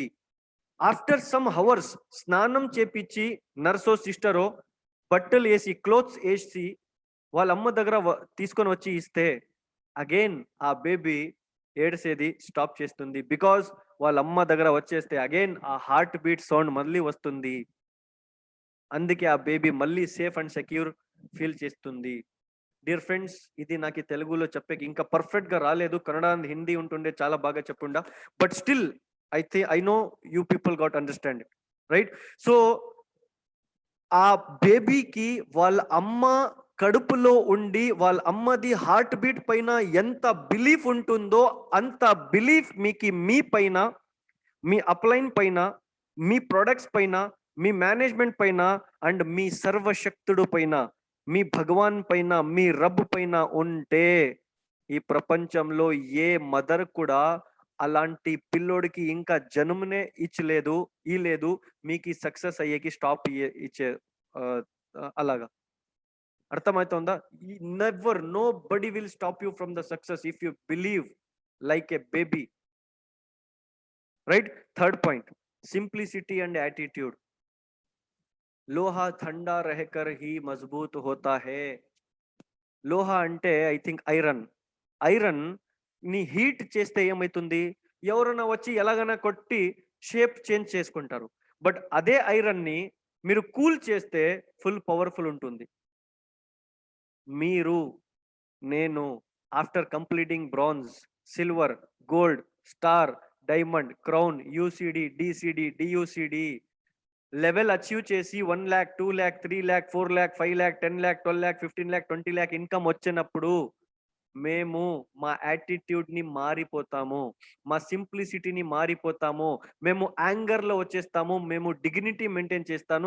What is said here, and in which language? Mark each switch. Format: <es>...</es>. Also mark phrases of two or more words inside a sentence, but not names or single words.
<en>after some hours</en> <te>స్నానం చేపించి నర్సో సిస్టరో బట్టలు వేసి క్లోత్స్ వేసి వాళ్ళ అమ్మ దగ్గర తీసుకొని వచ్చి ఇస్తే అగైన్ ఆ బేబీ ఏడ్సేది స్టాప్ చేస్తుంది. బికాస్ వాళ్ళ అమ్మ దగ్గర వచ్చేస్తే అగైన్ ఆ</te> <en>heart beat sound</en> <te>మళ్ళీ వస్తుంది. అందుకే ఆ బేబీ మళ్ళీ</te> <en>safe and secure feel</en> <te>చేస్తుంది.</te> <en>dear friends,</en> <te>ఇది నాకు తెలుగులో చెప్పేకి ఇంకా పర్ఫెక్ట్ గా రాలేదు,</te> <en>Kannada and Hindi</en> <te>ఉంటుండే చాలా బాగా చెప్పుండా.</te> <en>But still I know you people got understand it, right?</en> <te>సో ఆ బేబీకి వాళ్ళ అమ్మ కడుపులో ఉండి వాళ్ళ అమ్మది</te> <en>heart beat</en> <te>పైన ఎంత బిలీఫ్ ఉంటుందో అంత బిలీఫ్ మీకు మీ పైన, మీ అప్లైన్ పైన, మీ ప్రొడక్ట్స్ పైన, మీ మేనేజ్మెంట్ పైన అండ్ మీ సర్వశక్తుడు పైన, మీ భగవాన్ పైన, మీ రబ్ పైన ఉంటే ఈ ప్రపంచంలో ఏ మదర్ కూడా అలాంటి పిల్లోడికి ఇంకా జన్మనే ఇచ్చలేదు, లేదు మీకు సక్సెస్ అయ్యేకి స్టాప్ ఇచ్చే అలాగా. అర్థమవుతుందా?</te> <en>Never, nobody will stop you from the success if you believe like a baby, right? Third point, simplicity and attitude.</en> <hi>लोहा ठंडा रहकर ही मजबूत होता है.</hi> <te>లోహా అంటే</te> <en>I think iron.</en> <te>ఐరన్ ని హీట్ చేస్తే ఏమవుతుంది? ఎవరైనా వచ్చి ఎలాగైనా కొట్టి షేప్ చేంజ్ చేసుకుంటారు. బట్ అదే ఐరన్ ని మీరు కూల్ చేస్తే</te> <en>full powerful</en> <te>ఉంటుంది. మీరు, నేను</te> <en>after completing bronze, silver, gold, star, diamond, crown, UCD, DCD, DUCD level achieve</en> <te>చేసి 1 lakh, 2 lakh, 3 lakh, 4 lakh, 5 lakh, 10 lakh, 12 lakh, 15 lakh, 20 lakh ఇన్కమ్ వచ్చినప్పుడు మేము మా యాటిట్యూడ్ని మారిపోతాము, మా సింప్లిసిటీని మారిపోతాము, మేము యాంగర్లో వచ్చేస్తాము, మేము</te> <en>dignity maintain</en> <te>చేస్తాను.</te>